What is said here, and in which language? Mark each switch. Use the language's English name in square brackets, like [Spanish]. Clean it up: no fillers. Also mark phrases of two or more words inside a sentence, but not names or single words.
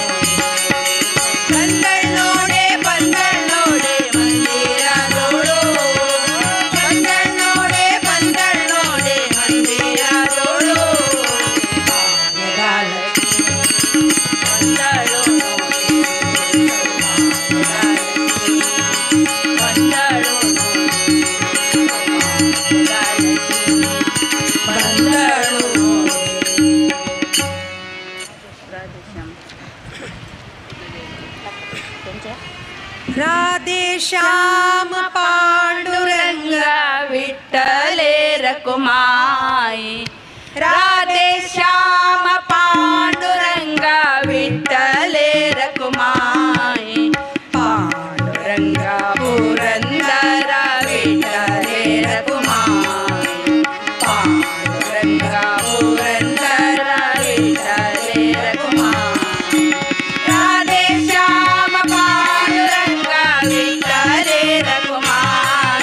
[Kannada] ಬಂದಳ್ ನೋಡೆ ಮಂದಿರದೋಳು ಬಂದಳ್ ನೋಡೆ ಮಂದಿರದೋಳು ಭಾಗ್ಯದ ಲಕ್ಷ್ಮೀ ಬಂದಳು ನೋಡೆ ಸೌಭಾಗ್ಯದ ಲಕ್ಷ್ಮೀ ಬಂದಳು ನೋಡೆ ಸೌಭಾಗ್ಯದ ಲಕ್ಷ್ಮೀ ಬಂದಳು [Marathi] राधे श्याम पांडुरंग विठ्ठले रकुमाई राधे श्याम पांडुरंग विठ्ठले रकुमाई पांडुरंग पुरंदर विठ्ठले रकुमाई पांडुरंग पुरंदर विठ्ठले रकुमाई राधे श्याम पांडुरंग विठ्ठले रकुमाई